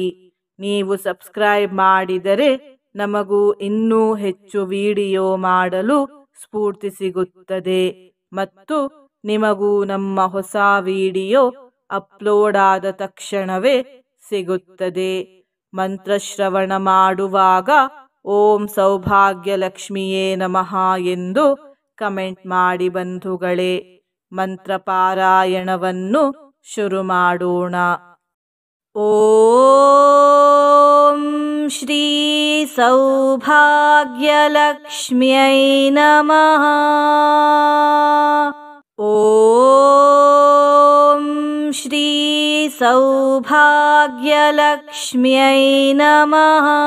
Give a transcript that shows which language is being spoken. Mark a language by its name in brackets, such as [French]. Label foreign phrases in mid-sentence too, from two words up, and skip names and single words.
[Kannada] ನೀವು ಸಬ್ಸ್ಕ್ರೈಬ್ ಮಾಡಿದರೆ ನಮಗೂ ಇನ್ನೂ ಹೆಚ್ಚು ವಿಡಿಯೋ ಮಾಡಲು ಸ್ಫೂರ್ತಿ ಸಿಗುತ್ತದೆ ಮತ್ತು ನಿಮಗೂ ನಮ್ಮ ಹೊಸ ವಿಡಿಯೋ ಅಪ್ಲೋಡ್ ಆದ ತಕ್ಷಣವೇ ಸಿಗುತ್ತದೆ. ಮಂತ್ರಶ್ರವಣ ಮಾಡುವಾಗ [Sanskrit] ಓಂ ಸೌಭಾಗ್ಯಲಕ್ಷ್ಮಿಯೇ ನಮಃ [Kannada] ಎಂದು ಕಮೆಂಟ್ ಮಾಡಿ ಬಂಧುಗಳೇ. ಮಂತ್ರ ಪಾರಾಯಣವನ್ನು ಶುರು ಮಾಡೋಣ. [Sanskrit] ಓಂ ಶ್ರೀ ಸೌಭಾಗ್ಯಲಕ್ಷ್ಮ್ಯೈ ನಮಃ. ಓಂ ಶ್ರೀ ಸೌಭಾಗ್ಯಲಕ್ಷ್ಮ್ಯೈ ನಮಃ.